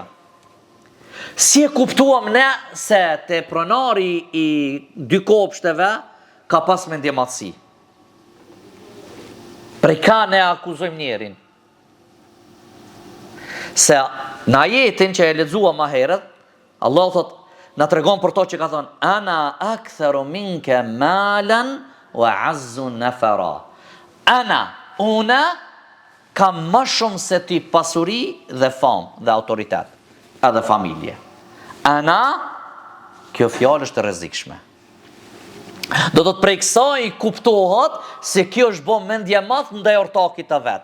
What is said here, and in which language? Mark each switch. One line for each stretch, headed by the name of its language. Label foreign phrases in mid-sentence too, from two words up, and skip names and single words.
Albanian: Si e kuptuam ne se te pronari i dy kopshteve ka pas mendjemasi? Prej ka ne akuzojmë njerin? Se në ajetin që e lexuam më herët, Allah thot, na tregon për to që ka thonë,
Arabic: أنا أكثر منك مالا وأعز نفرا.
Albanian: Ana, una, kam më shumë se ti pasuri dhe famë dhe autoritet, edhe familje. Ana, kjo fjalë është e rrezikshme. Do të prej kësaj kuptohet se kjo është bo mendje madh ndaj ortakit të vet.